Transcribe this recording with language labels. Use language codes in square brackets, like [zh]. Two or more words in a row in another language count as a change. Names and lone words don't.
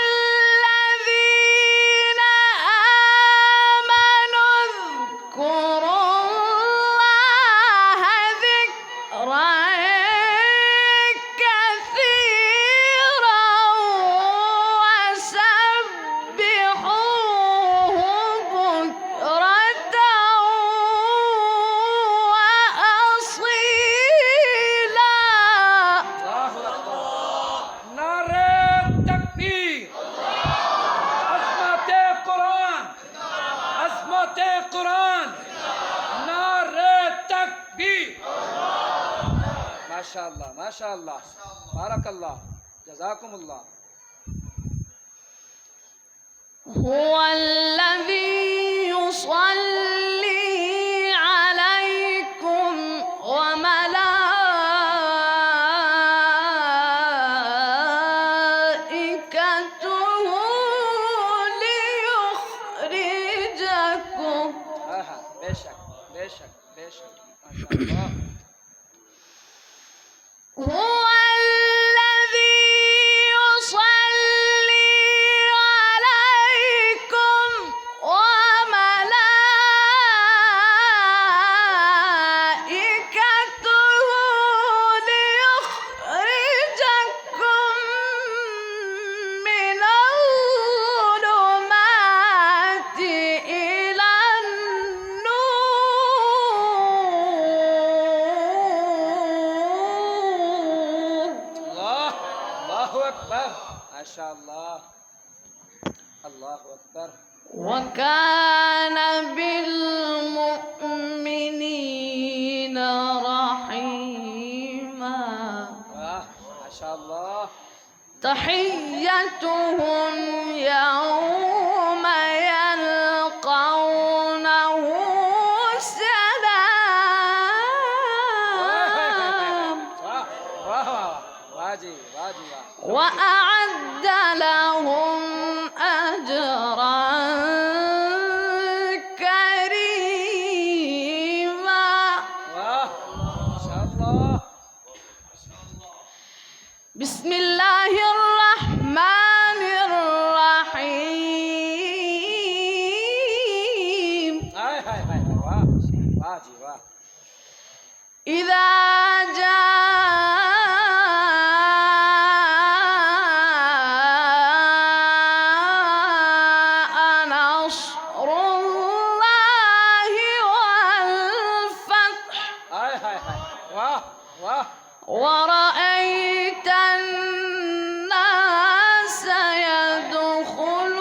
[ar] الذين آمنوا اذكروا الله ذكرا كثيرا وسبحوه بكرة وأصيلا. اللہ اکبر [ur] نعرہ تکبیر عظمت قرآن عظمت قرآن نعرہ تکبیر [ar] ماشاء اللہ ماشاء اللہ بارک اللہ جزاکم اللہ هو الذي يصلي عليكم وملائكته ليخرجكم. [ur] بے شک بے شک بے شک [ar] ماشاء اللہ هو الذي يصلي عليكم وملائكته ليخرجكم من الظلمات إلى النور. اللہ اللہ اکبر ماشاء اللہ اللہ اکبر وكان بالمؤمنين رحيما. واہ ماشاء اللہ تحيتهم يوم يلقونه سلام. [ur] واہ واہ واہ جی واہ جی واہ [ar] وأعد لهم أجرا كريما. واہ ماشاء اللہ بسم الله الرحمن الرحيم. [ur] ہائے ہائے ہائے واہ واہ جی واہ [ar] إذا جاء نصر الله والفتح [ur] ہائے ہائے ہائے واہ واہ [ar] ورأيت الناس يدخلون